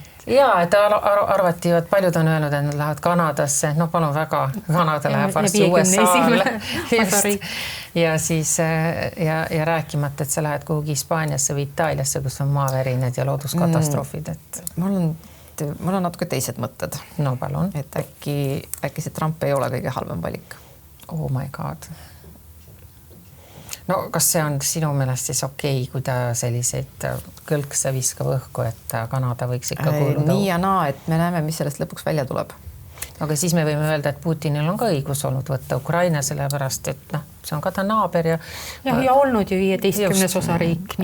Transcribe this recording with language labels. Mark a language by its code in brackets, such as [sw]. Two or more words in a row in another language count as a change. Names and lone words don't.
[et] Jaa, et arvati, et paljud on öelnud, et nad lähevad Kanadasse, no palun väga, Kanada läheb varsti USA-le. Ja siis ja rääkimata, et sa lähed kuhugi Hispaaniasse või Itaaliasse, kus on maavärined ja looduskatastroofid. Mul on natuke teised mõtted. No palun. Et äkki see Trump ei ole kõige halvem valik. [en] Oh my god. [et] No kas see on sinu meelest siis okei, kui ta selliseid kõlkse viskab õhku, et Kanada võiks ikka kuuluda? Nii ja naa, et me näeme, mis sellest lõpuks välja tuleb. Aga siis me võime öelda, et Putinil on ka õigus olnud võtta Ukraina, sellepärast, et see on ka ta naaber ja olnud ju 15 osariik.